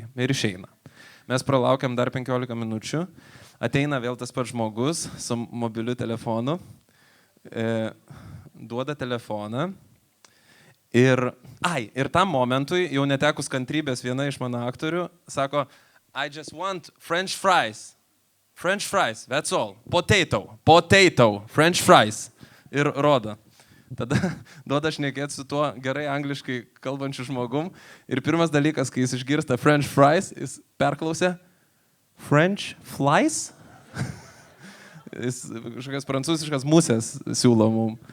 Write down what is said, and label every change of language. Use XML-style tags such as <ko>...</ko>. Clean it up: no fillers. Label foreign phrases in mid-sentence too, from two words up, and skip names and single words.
<lt>Ir išeina. Mes pralaukiam dar 15 minučių, ateina vėl tas pats žmogus su mobiliu telefonu, duoda telefoną ir tam momentui, jau netekus kantrybės, viena iš mano aktorių sako,</lt> <en>I just want French fries. French fries, that's all. Potato, French fries.</en> <lt>Ir rodo. Tada duoda šnekėti su tuo gerai angliškai kalbančiu žmogum. Ir pirmas dalykas, kai jis išgirsta</lt> <en>French fries,</en> <lt>jis perklausė</lt> <en>French flies?</en> <lt>Jis kažkokias prancūziškas musės siūlo mums.</lt>